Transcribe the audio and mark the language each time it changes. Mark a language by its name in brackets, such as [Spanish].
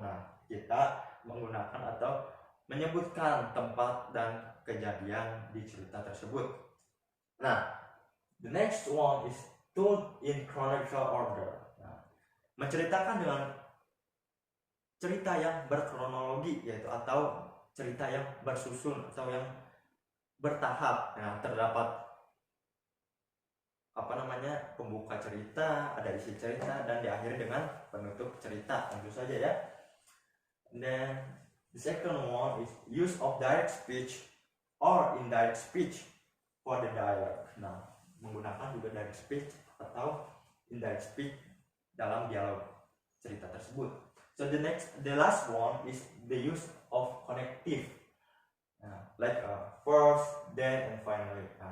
[Indonesian] Nah, kita menggunakan atau menyebutkan tempat dan kejadian di cerita tersebut. [English] Nah, the next one is told in chronological order. [Indonesian] Nah, menceritakan dengan cerita yang berkronologi yaitu atau cerita yang bersusun atau yang bertahap. Nah, terdapat pembuka cerita, ada isi cerita, dan diakhiri dengan penutup cerita, tentu saja ya. [English] And then the second one is use of direct speech or indirect speech for the dialogue. [Indonesian] Nah, menggunakan juga direct speech atau indirect speech dalam dialog cerita tersebut. [English] So the last one is the use of connective, like first, then, and finally.